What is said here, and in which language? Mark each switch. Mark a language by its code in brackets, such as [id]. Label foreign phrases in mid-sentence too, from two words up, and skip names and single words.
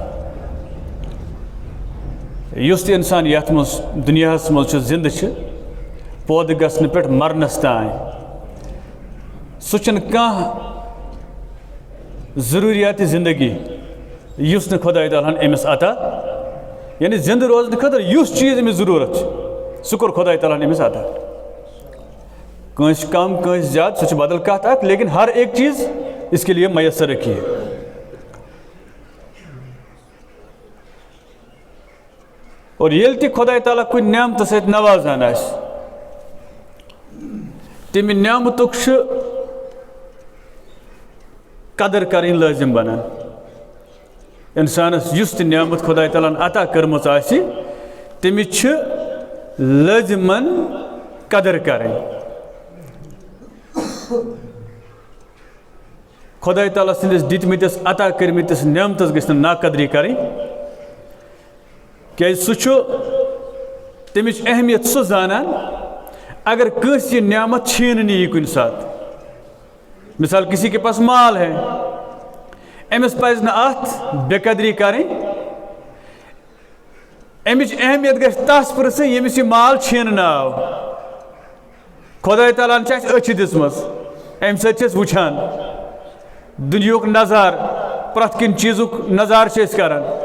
[ks] युस इंसान यथ मज दुनियास मज जिंद पौध गसन पे मरनस तान सह जरूरियात जिंदगी یُس نہٕ خۄداے تعالیٰ ہن أمِس عطا یعنی زِندٕ روزنہٕ خٲطرٕ یُس چیٖز أمِس ضروٗرت چھِ سُہ کوٚر خۄداے تعالیٰ ہن أمِس عطا کٲنٛسہِ کم کٲنٛسہِ زیادٕ سُہ چھِ بدل کتھ اکھ [ur] لیکن ہر ایک چیز اس کے لیے میسر رکھی ہے [ks] اور ییٚلہِ تہِ خۄداے تعالیٰ کُنہِ نعمتہٕ سۭتۍ نوازان آسہِ تَمہِ نعمتُک چھُ قدر کَرٕنۍ لٲزِم بنان اِنسانس یُس تہِ نعمت خۄداے تعالیٰ ہن عطا کٔرمٕژ آسہِ تٔمِس چھِ لٲزِمن قدر کَرٕنۍ خۄداے تعالیٰ سٕنٛدِس دِتمٕتِس عطا کٔرمٕتِس نعمتس گژھِ نہٕ ناقدری کَرٕنۍ کیٛازِ سُہ چھُ تَمِچ اہمیت سُہ زانان اگر کٲنٛسہِ یہِ نعمت چھیٖننہٕ یی کُنہِ ساتہٕ مثال [ur] کسی کے پاس مال ہے [ks] أمِس پَزِ نہٕ اَتھ بے قدری کَرٕنۍ اَمِچ اہمیت گژھِ تَس پرٛژھٕنۍ ییٚمِس یہِ مال چھیٖننہٕ آو خۄداے تعالیٰ ہن چھِ اَسہِ أچھِ دِژمٕژ اَمہِ سۭتۍ چھِ أسۍ وٕچھان دُنیہُک نظارٕ پرٛٮ۪تھ کُنہِ چیٖزُک نظارٕ چھِ أسۍ کران